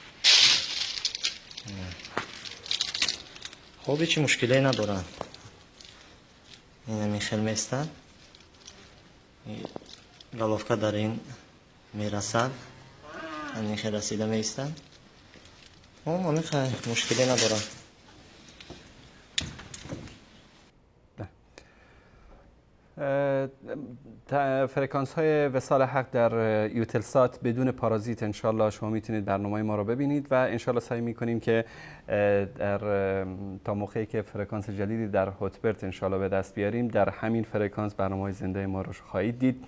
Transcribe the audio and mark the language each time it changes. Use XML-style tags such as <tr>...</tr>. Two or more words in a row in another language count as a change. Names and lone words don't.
<tg>хоб ҳеҷ мушкиле надоранд. ин ҳамихел меистад. головка дар ин мерасад. ҳамихе расида меистад. ҳамихе мушкиле надоранд.</tg> <fa>فرکانس های وصال حق در یوتلسات بدون پارازیت انشالله شما میتونید برنامه ما رو ببینید و انشالله سعی میکنیم که تا موقعی که فرکانس جدیدی در هوتبرد انشالله به دست بیاریم در همین فرکانس برنامه زنده ما رو خواهید دید.</fa>